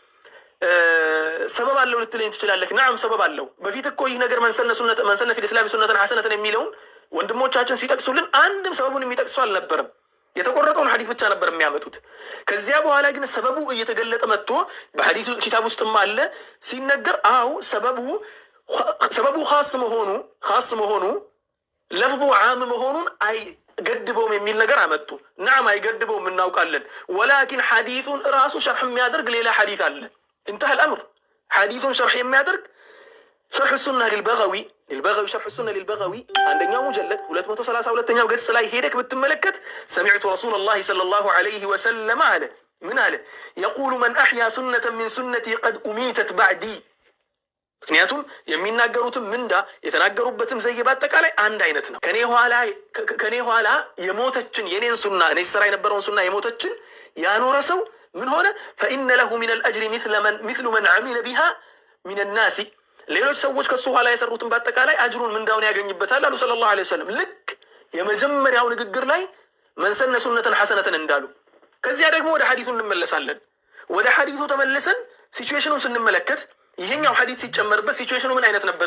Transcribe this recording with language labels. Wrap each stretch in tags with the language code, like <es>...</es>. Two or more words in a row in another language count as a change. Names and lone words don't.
<am>ሰበብ አለው ልትለኝ ትችላለህ። ነዓም ሰበብ አለው። በፊት እኮ ይህ ነገር</am> <ar>من سن في الإسلام سنة حسنة</ar> <am>የሚለውን ወንድሞቻችን ሲጠቅሱልን አንድም ሰበቡን የሚጠቅሱ አልነበረም። የተቆረጠውን ሐዲስ ብቻ ነበር የሚያመጡት። ከዚያ በኋላ ግን ሰበቡ እየተገለጠ መጥቶ በሐዲሱ ኪታብ ውስጥም አለ ሲነገር፣ አው ሰበቡ ኻስ መሆኑ ለፍዙ ዓም መሆኑን አይገድበውም የሚል ነገር አመጡ። ነዓም አይገድበውም እናውቃለን። ወላኪን ሐዲሱን ራሱ ሸርሕ የሚያደርግ ሌላ ሐዲስ አለ።</am> <ar>انتهى الأمر. حديث شرح</ar> <am>የሚያደርግ</am> <ar>شرح السنة للبغوي شرح السنة للبغوي عندنا مجلد</ar> <am>232ኛው ገጽ ላይ ሄደክ ብትመለከት</am> <ar>سمعت رسول الله صلى الله عليه وسلم</ar> <am>አለ ምን አለ</am> <ar>يقول من أحيا سنة من سنتي قد أميتت بعدي</ar> <am>ምክንያቱም የሚናገሩትም ምንዳ የተናገሩበትም ዘይ በአጠቃላይ አንድ አይነት ነው። ከኔ ኋላ የሞተችን የኔን ሱና እኔ ሰራ የነበረውን ሱና የሞተችን ያኖረ ሰው ምን ሆነ?</am> <ar>فإن له من الأجر مثل من عمل بها من الناس</ar> <am>ሌሎች ሰዎች ከሱ ኋላ የሰሩትን በአጠቃላይ አጅሩን ምንዳውን ያገኝበታል አሉ</am> <ar>صلى الله عليه وسلم።</ar> <am>ልክ የመጀመሪያው ንግግር ላይ</am> <ar>من سن سنة حسنة</ar> <am>እንዳሉ። ከዚያ ደግሞ ወደ ሐዲሱ እንመለሳለን። ወደ ሐዲሱ ተመልሰን ሲቹዌሽኑን ስንመለከት ይሄኛው ሐዲስ ሲጨመርበት ሲቹዌሽኑ ምን አይነት ነበር?</am>